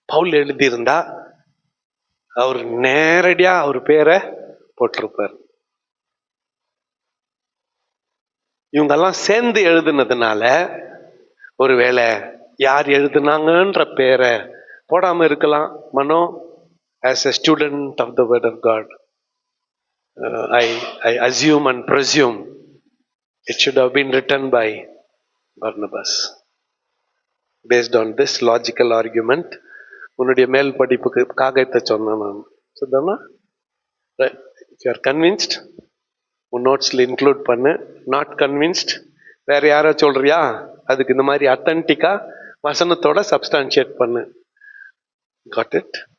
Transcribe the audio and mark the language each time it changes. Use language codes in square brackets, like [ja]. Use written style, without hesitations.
[ta] பவுல் எழுதியிருந்தா அவர் நேரடியா அவர் பேரை போட்டிருப்பார். இவங்கெல்லாம் சேர்ந்து எழுதுனதுனால ஒருவேளை யார் எழுதுனாங்கன்ற பேரை போடாம இருக்கலாம். [en] Mano, as a student of the word of God, I assume and presume it should have been written by Barnabas. Based on this logical argument, [ta] உன்னுடைய மேல் படிப்புக்கு காகத்தை சொன்னேன் நான். சொன்னா [en] if you are convinced, [ta] உன் நோட்ஸ்ல இன்க்ளூட் பண்ணு. [en] not convinced, [ta] வேற யாரோ சொல்றியா, அதுக்கு இந்த மாதிரி அத்தன்டிக்கா வசனத்தோட சப்ஸ்டான்ஷியேட் பண்ணு. [en] Got it?